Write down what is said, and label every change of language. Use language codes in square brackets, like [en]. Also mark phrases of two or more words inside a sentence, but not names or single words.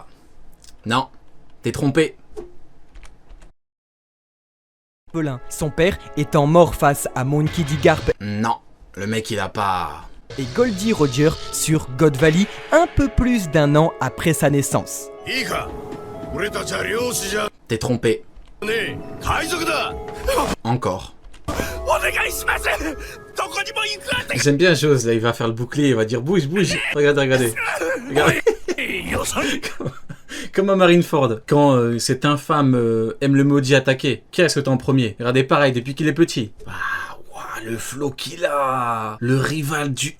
[fr] Non. T'es trompé. Orphelin, son père étant mort face à Monkey D. Garp Non. Le mec, il a pas... et Goldie Roger sur God Valley un peu plus d'1 an après sa naissance. [ja] いいか俺たちは漁師じゃ [fr] T'es trompé. [ja] ねえ海賊だ [fr] Encore. [ja] お願いしますどこにも行くわ [fr] J'aime bien chose, là, il va faire le bouclier, il va dire bouge, bouge. Regardez, regardez. Regardez. [ja] よそ [fr] Comme à Marineford, quand cet infâme aime le maudit attaquer, qui est-ce que t'es en premier? Regardez pareil, depuis qu'il est petit. Ah, ouah, le flow qu'il a. Le rival du M.